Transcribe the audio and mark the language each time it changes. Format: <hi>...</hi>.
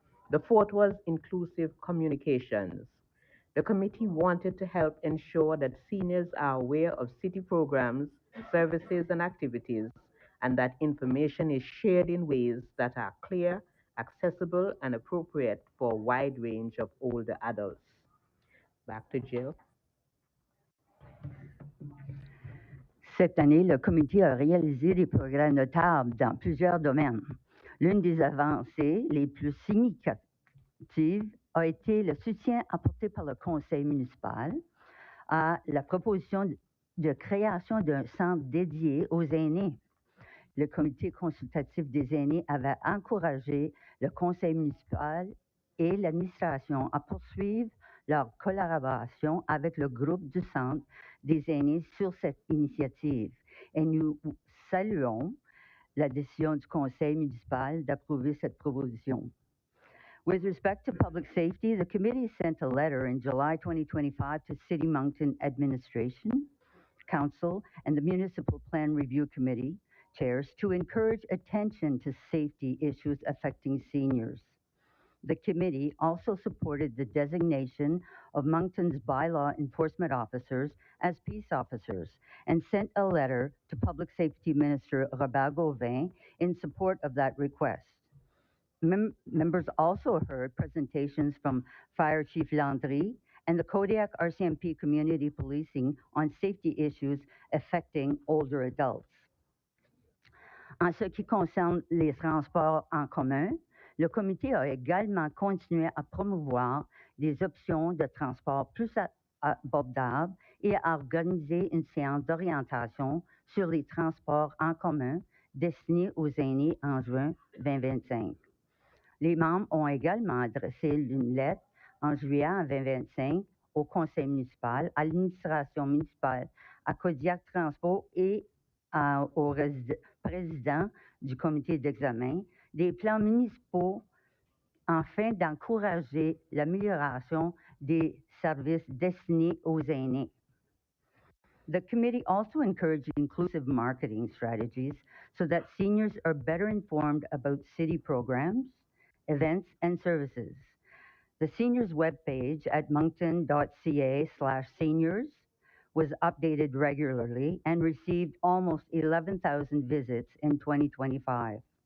<en>The fourth was inclusive communications. The committee wanted to help ensure that seniors are aware of city programs, services, and activities, and that information is shared in ways that are clear, accessible, and appropriate for a wide range of older adults. Back to Jill.</en> <fr>Cette année, le comité a réalisé des progrès notables dans plusieurs domaines. L'une des avancées les plus significatives a été le soutien apporté par le conseil municipal à la proposition de création d'un centre dédié aux aînés. Le comité consultatif des aînés avait encouragé le conseil municipal et l'administration à poursuivre leur collaboration avec le groupe du centre des aînés sur cette initiative. Et nous saluons la décision du conseil municipal d'approuver cette proposition.</fr> <en>With respect to public safety, the committee sent a letter in July 2025 to City Moncton Administration, Council, and the Municipal Plan Review Committee chairs to encourage attention to safety issues affecting seniors. The committee also supported the designation of Moncton's bylaw enforcement officers as peace officers and sent a letter to Public Safety Minister Robert Gauvin in support of that request. Members also heard presentations from Fire Chief Landry and the Kodiak RCMP Community Policing on safety issues affecting older adults.</en> <fr>En ce qui concerne les transports en commun, le comité a également continué à promouvoir des options de transport plus abordables et à organiser une séance d'orientation sur les transports en commun destinés aux aînés en juin 2025. Les membres ont également adressé une lettre en juillet 2025 au conseil municipal, à l'administration municipale, à Kodiak Transport et au président du comité d'examen des plans municipaux afin d'encourager l'amélioration des services destinés aux aînés.</fr> <en>The committee also encouraged inclusive marketing strategies so that seniors are better informed about city programs, events, and services. The seniors webpage at moncton.ca/seniors was updated regularly and received almost 11,000 visits in 2025.</en>